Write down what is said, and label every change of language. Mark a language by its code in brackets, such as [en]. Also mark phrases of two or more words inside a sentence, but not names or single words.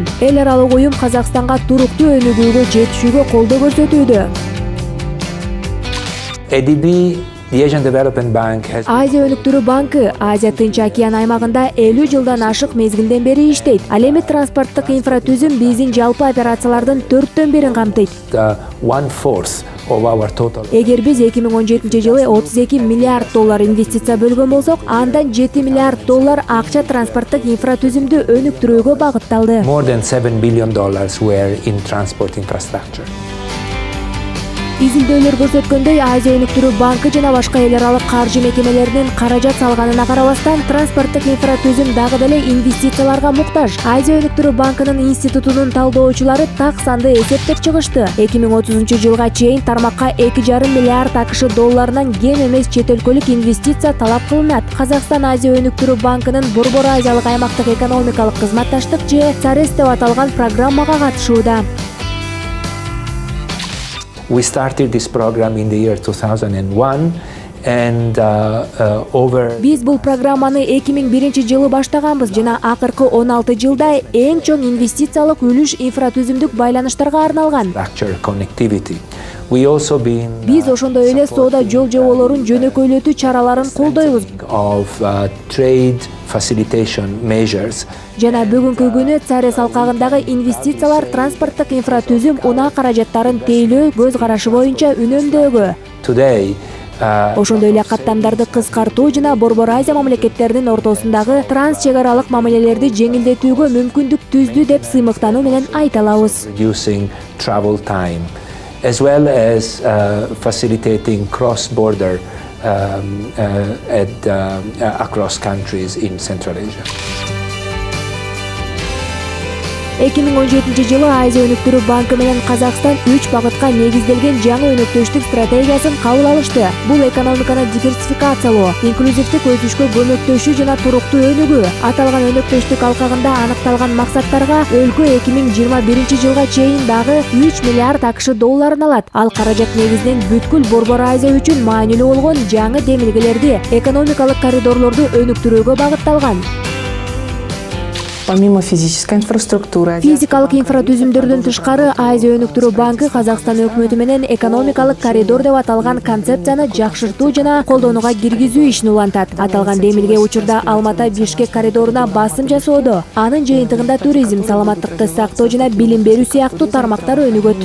[ky] Эл аралык уюм Казакстанга туруктуу өнүгүүгө жетишүүгө колдоо көрсөтүүдө. [en] ADB, the Asian Development Bank has... [ky] Азия өнүктүрүү банкы Азия Тынч океан аймагында 50 жылдан ашык мезгилден бери иштейт. Ал эми транспорттук инфратүзүм биздин жалпы операциялардын 4/4 камтыйт. [en] 1/4 of our total. [ky] Эгер биз 2017 жылы 32 миллиард доллар инвестиция бөлгөн болсок, андан 7 миллиард доллар акча транспорттук инфратүзүмдү өнүктүрүүгө багытталды. [en] More than $7 billion were in transport infrastructure. [ky] Изилдөөлөр көрсөткөндөй, Азия өнүктүрүү банкы жана башка эл аралык каржы мекемелеринин каражат салганына карабастан, транспорттук инфратүзүм дагы деле инвестицияларга муктаж. Азия өнүктүрүү банкынын институтунун талдоочулары так санды эсептеп чыгышты. 2030 жылга чейин тармакка 2,5 миллиард АКШ долларынан кем эмес чет өлкөлүк инвестиция талап кылынат. Казакстан Азия өнүктүрүү банкынын Борбор Азиялык аймактык экономикалык кызматташтык же САРЕС деп аталган программага катышууда. [en] We started this program in the year 2001 and over... [ky] Биз бул программаны 2001 жылы баштаганбыз жана акыркы 16 жылда эң чоң инвестициялык үлүш инфратүзүмдүк байланыштарга арналган. Биз ошондой эле соода жол жоболорун жөнөкөйлөтүү чараларын колдойбуз. Жана бүгүнкү күнү САРЕС алкагындагы инвестициялар транспорттук инфратүзүм унаа каражаттарын тейлөө көз карашы боюнча үнөмдөөгө. Ошондой эле каттамдарды кыскартуу жана Борбор Азия мамлекеттеринин ортосундагы транс чек аралык мамилелерди жеңилдетүүгө мүмкүндүк түздү деп сыймыктануу менен айта алабыз. [en] As well as facilitating cross-border across countries in Central Asia. [ky] 2017 жылы Азия өнүктүрүү банкы менен Казакстан 3 багытка негизделген жаңы өнөктөштүк стратегиясын кабыл алышты. Бул экономиканы диверсификациялоо, инклюзивдик өсүшкө көмөктөшүү жана туруктуу өнүгүү. Аталган өнөктөштүк алкагында аныкталган максаттарга өлкө 2021 жылга чейин дагы 3 миллиард АКШ долларын алат. Ал каражат негизинен бүткүл Борбор Азия үчүн маанилүү болгон жаңы демилгелерди, экономикалык коридорлорду өнүктүрүүгө багытталган. [ru] Помимо физической инфраструктуры, [ky] физикалык инфратүзүмдөрдөн тышкары Азия өнүктүрүү банкы Казакстан өкмөтү менен экономикалык коридор деп аталган концепцияны жакшыртуу жана колдонууга киргизүү ишин улантат. Аталган демилге учурда Алмата-Бишкек коридоруна басым жасоодо. Анын жыйынтыгында туризм, саламаттыкты сактоо жана билим берүү сыяктуу тармактар өнүгөт.